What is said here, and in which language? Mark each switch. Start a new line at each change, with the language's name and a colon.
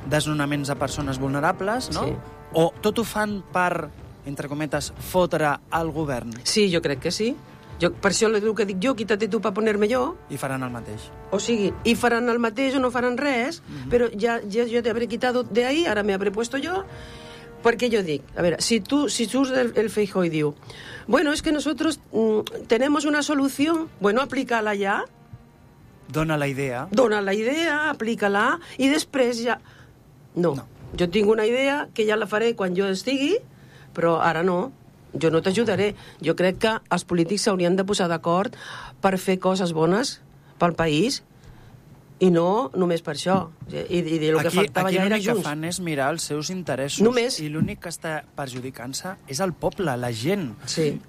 Catalan: desnonaments a persones vulnerables, no? Sí. O tot ho fan per, entre cometes, fotre al govern? Sí, jo crec que sí. Jo, per això el que dic jo,
Spanish: quítate tu pa ponerme jo.
Catalan: I faran el mateix. O sigui, i faran el mateix o no faran res, mm-hmm. però ja jo
Spanish: te habré quitado de ahí,
Catalan: ara
Spanish: me habré puesto yo... Porque yo digo, a ver, si tú, si surge el Feijóo y digo, bueno, es que nosotros tenemos una solución, bueno, aplícala ya.
Catalan: Dona la idea. Dona la idea,
Spanish: aplícala, y después ya... No. No, yo tengo una idea que ya
Catalan: la faré
Spanish: cuando yo
Catalan: estigui,
Spanish: pero ahora no, yo
Catalan: no t'ajudaré. Jo crec que els polítics s'haurien de posar d'acord per fer coses bones pel país... I no només per això. I el aquí, que faltava ja era junts. Aquí l'únic que fan és mirar els seus interessos. Només. I l'únic que està perjudicant-se és el poble, la gent. Sí.